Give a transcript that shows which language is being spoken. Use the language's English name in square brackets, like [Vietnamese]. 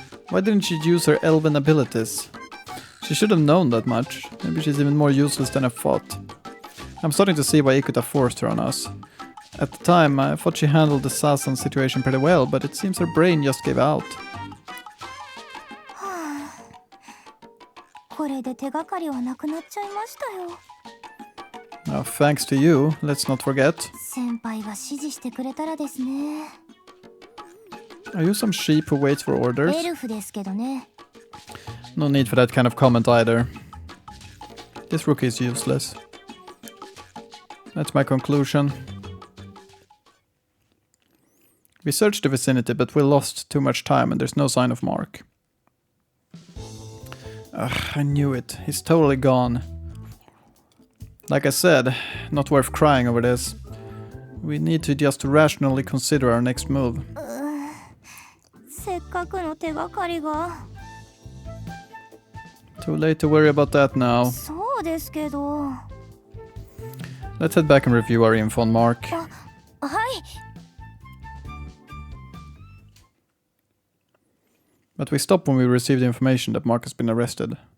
[English] Why didn't she use her elven abilities? She should have known that much. Maybe she's even more useless than I thought. I'm starting to see why Ikuta forced her on us. At the time, I thought she handled the Sasan situation pretty well, but it seems her brain just gave out. [Japanese] これで手がかりはなくなっちゃいましたよ。 [English] Now, thanks to you, let's not forget. [Japanese] 先輩が指示してくれたらですね。 [English] Are you some sheep who waits for orders? [Japanese] エルフですけどね。 [English] No need for that kind of comment either. This rookie is useless. That's my conclusion. We searched the vicinity, but we lost too much time and there's no sign of Mark. Ugh, I knew it. He's totally gone. Like I said, not worth crying over this. We need to just rationally consider our next move. [Japanese] せっかくの手がかりが。 [English] Too late to worry about that now. [Japanese] そうですけど。 [English] Let's head back and review our info on Mark. [Japanese] あ、はい。 [English] But we stop when we receive the information that Mark has been arrested.